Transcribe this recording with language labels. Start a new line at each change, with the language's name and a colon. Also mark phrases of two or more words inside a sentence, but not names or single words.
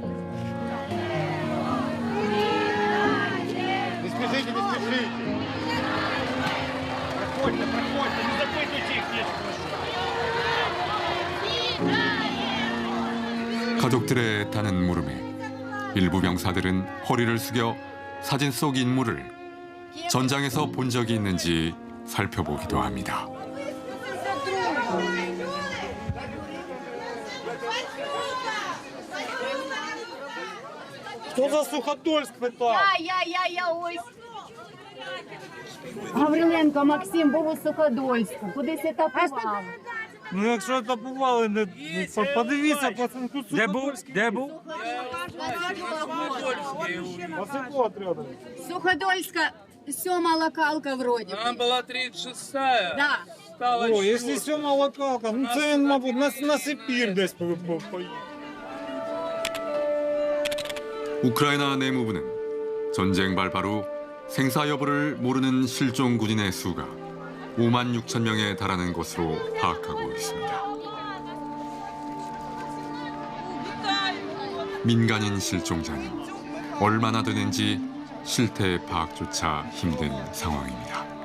Korean: 가족들의 애타는 물음에 일부 병사들은 허리를 숙여 사진 속 인물을 전장에서 본 적이 있는지 살펴보기도 합니다.
Ukrainian: Хто за Суходольськ питав? Я ось. Гавриленко Максим був у Суходольську. Кудись етапував. Ну, якщо етапували, не подивіться, пацан, тут Суходольський. Де був? Суходольська 7-ма локалка вроді. Там була 36-я. Да. О, якщо 7-ма локалка, ну це він, мабуть, на Сибір десь поїхав.
Korean: 우크라이나 내무부는 전쟁 발발 후 생사 여부를 모르는 실종 군인의 수가 5만 6천 명에 달하는 것으로 파악하고 있습니다. 민간인 실종자는 얼마나 되는지 실태 파악조차 힘든 상황입니다.